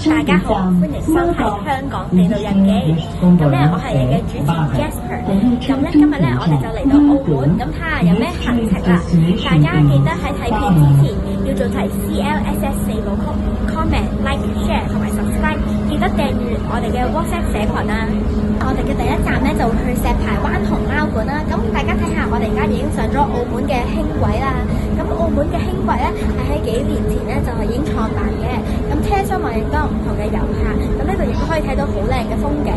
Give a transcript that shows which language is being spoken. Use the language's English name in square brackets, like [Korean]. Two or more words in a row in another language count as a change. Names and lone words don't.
[Cantonese] 大家好，歡迎收睇香港地道日記。咁咧，我係你嘅主持 Jasper。咁咧，今日咧，我哋就嚟到澳門，咁睇下有咩行程啦。大家記得喺睇片之前要做齊 CLSS 4部曲 [English] comment、like、share [Cantonese] 同埋 subscribe。記得訂閱我哋嘅 WhatsApp 社群啊！我哋嘅第一站咧就會去石排灣熊貓館啦。咁大家睇下，我哋而家已經上咗澳門嘅輕軌啦。咁澳門嘅輕軌咧係喺幾年前咧就係已經創辦嘅。咁車廂內亦都有唔同嘅遊客，咁呢度亦都可以睇到好靚嘅風景。